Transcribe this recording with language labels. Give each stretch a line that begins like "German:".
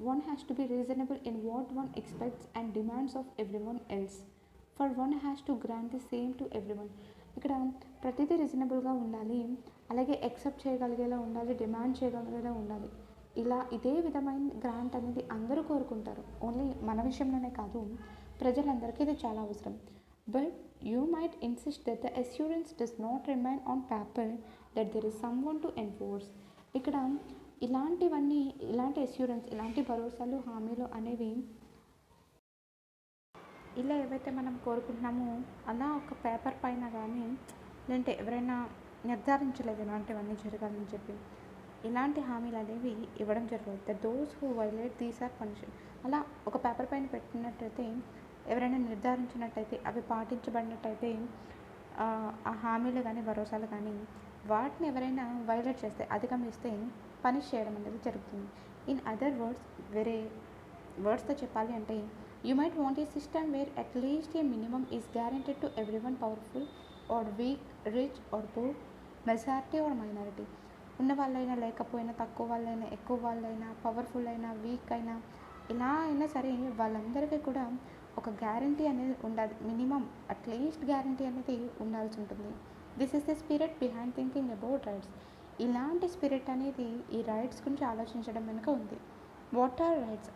English: one has to be reasonable in what one expects and demands of everyone else, for one has to grant the same to everyone,
Telugu: ఇక్కడ ప్రతిదీ రీజనబుల్గా ఉండాలి, అలాగే accept చేయగలిగేలా ఉండాలి,
English: Demand చేయగలిగేలా ఉండాలి.
Telugu: ఇదే విధమైన గ్రాంట్ అనేది అందరూ కోరుకుంటారు, ఓన్లీ మన విషయంలోనే కాదు, ప్రజలందరికీ ఇది చాలా అవసరం.
English: But you might insist that the assurance does not remain on paper, that there is someone to enforce.
Telugu: ఇక్కడ ఇలాంటివన్నీ, ఇలాంటి అస్యూరెన్స్, ఇలాంటి భరోసాలు, హామీలు అనేవి ఇలా ఏవైతే మనం కోరుకుంటున్నామో అలా ఒక పేపర్ పైన కానీ, లేదంటే ఎవరైనా నిర్ధారించలేదు ఇలాంటివన్నీ జరగాలని చెప్పి, ఇలాంటి హామీలు అనేవి ఇవ్వడం జరగదు.
English: The those who violate these are punished.
Telugu: అలా ఒక పేపర్ పైన పెట్టినట్టయితే, ఎవరైనా నిర్ధారించినట్టయితే, అవి పాటించబడినట్టయితే, ఆ హామీలు కానీ భరోసాలు కానీ వాటిని ఎవరైనా వైలేట్ చేస్తే, అధిగమిస్తే పనిష్ చేయడం అనేది జరుగుతుంది.
English: in other words,
Telugu: వేరే వర్డ్స్తో చెప్పాలి అంటే,
English: you might want a system where at least a minimum is guaranteed to everyone, powerful or weak, rich or poor, majority or minority.
Telugu: ఉన్న వాళ్ళైనా, లేకపోయినా, తక్కువ వాళ్ళైనా, ఎక్కువ వాళ్ళైనా, పవర్ఫుల్ అయినా, వీక్ అయినా, ఇలా అయినా సరే వాళ్ళందరికీ కూడా ఒక గ్యారంటీ అనేది ఉండాలి. మినిమం అట్లీస్ట్ గ్యారంటీ అనేది ఉండాల్సి ఉంటుంది.
English: This is the spirit behind thinking about rights.
Telugu: ఇలాంటి స్పిరిట్ అనేది ఈ రైట్స్ గురించి ఆలోచించడం వెనుక ఉంది.
English: What are rights?